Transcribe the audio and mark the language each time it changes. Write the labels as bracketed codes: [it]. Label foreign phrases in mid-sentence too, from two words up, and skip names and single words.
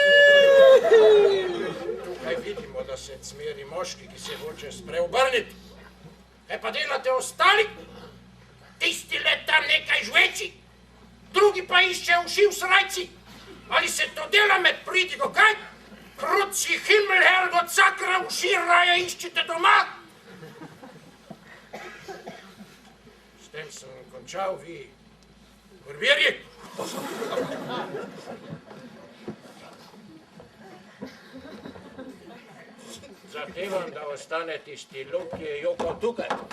[sl] Tukaj vidimo, da se cmeri moški, ki se hoče spreobrniti. Kaj pa delate ostali? Tisti le tam nekaj žveči, drugi pa išče uši v srajci. Ali se to dela med pridigo, kaj? [de] Kruci himmel, Herrgott, [sl] sakra, uši raje iščite doma. S tem sem končal, vi vrvirji. Zahtevam, da ostane tisti lump, ki je jokal tukaj.